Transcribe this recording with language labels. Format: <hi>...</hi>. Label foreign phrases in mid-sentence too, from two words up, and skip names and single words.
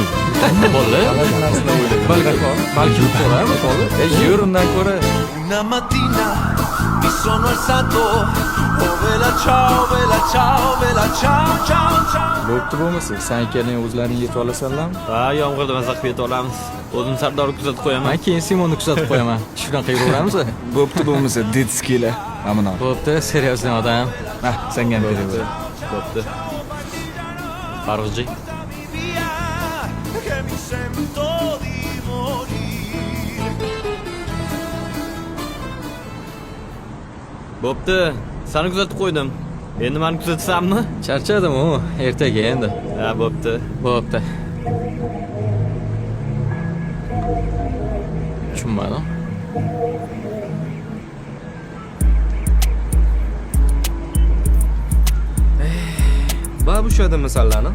<uz>Bolalar, balki ko'ramiz bolalar. Yur undan ko'ra.</uz> <it>Una mattina mi sono alzato, oh vela ciao, vela ciao, vela ciao, ciao, ciao.</it> <uz>Bo'pti bo'lmasa, sen ikkalang o'zlaring yetib olasanlarmi? Ha, yomg'irda maza qilib yeta olamiz. O'zim Sardorni kuzatib qo'yaman. Men keyin Simonni kuzatib qo'yaman. Shunaqa yuraveramiz. Bo'pti bo'lmasa, detskilar. Amino. Bo'pti, seriozli odam. Ha, senga ham beraver. Bo'pti. Farg'ji.</uz> <it>Che mi sento di morire.</it> <uz>Bo'pti, seni kuzatib qo'ydim. Endi meni kuzatsammi? Charchadim u, ertaga endi. Ha, bo'pti. Bo'pti. Tushunmadim. Va bo'shadimi sallani?</uz>